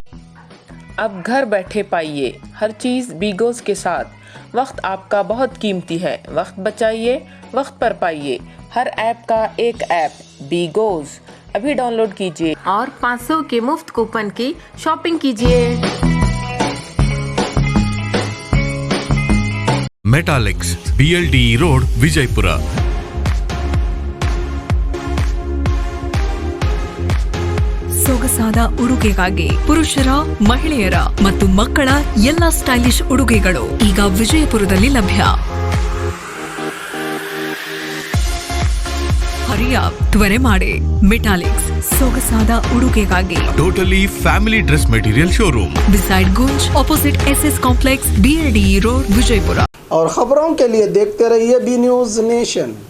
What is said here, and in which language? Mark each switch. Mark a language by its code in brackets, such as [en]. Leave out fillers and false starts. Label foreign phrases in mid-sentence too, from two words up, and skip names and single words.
[hi] अब घर बैठे पाइए हर चीज बीगोज के साथ। वक्त आपका बहुत कीमती है, वक्त बचाइए, वक्त पर पाइए। हर ऐप का एक ऐप बीगोज अभी डाउनलोड कीजिए और 500 के मुफ्त कूपन की शॉपिंग कीजिए। [kn] ಮೆಟಾಲಿಕ್ಸ್ BLDE ರೋಡ್ ವಿಜಯಪುರ। ಸೊಗಸಾದ ಉಡುಗೆಗಾಗಿ ಪುರುಷರ, ಮಹಿಳೆಯರ ಮತ್ತು ಮಕ್ಕಳ ಎಲ್ಲ ಸ್ಟೈಲಿಶ್ ಉಡುಗೆಗಳು ಈಗ ವಿಜಯಪುರದಲ್ಲಿ ಲಭ್ಯ। ಹರಿಯಾಪ್ ತ್ವರೆ ಮಾಡಿ। ಮೆಟಾಲಿಕ್ಸ್ ಸೊಗಸಾದ ಉಡುಗೆಗಾಗಿ [en] totally family dress material showroom beside Gunj, opposite SS complex, BLDE road, Vijayapura. [hi] और खबरों के लिए देखते रहिए बी न्यूज नेशन।